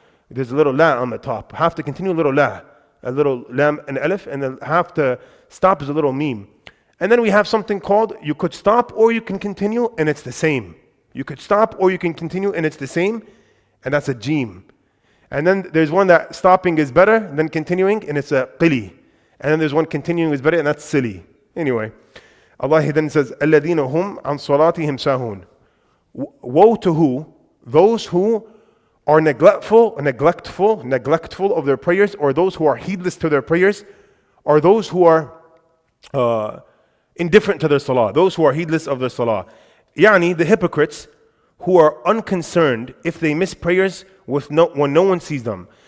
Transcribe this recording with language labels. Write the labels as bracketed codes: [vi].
[en] There's a little la on the top. Have to continue, a little la. A little lam and alif, and then have to stop is a little meme. And then we have something called, you could stop or you can continue, and it's the same. You could stop or you can continue, and it's the same, and that's a jim. And then there's one that stopping is better than continuing, and it's a qili. And then there's one continuing is better, and that's silly. Anyway, Allah then says, [ar] الَّذِينَ هُمْ عَنْ صَلَاتِهِمْ سَاهُونَ. [en] Woe to who? Those who are neglectful of their prayers, or those who are heedless to their prayers, or those who are indifferent to their salah, those who are heedless of their salah. Yani, the hypocrites who are unconcerned if they miss prayers when no one sees them.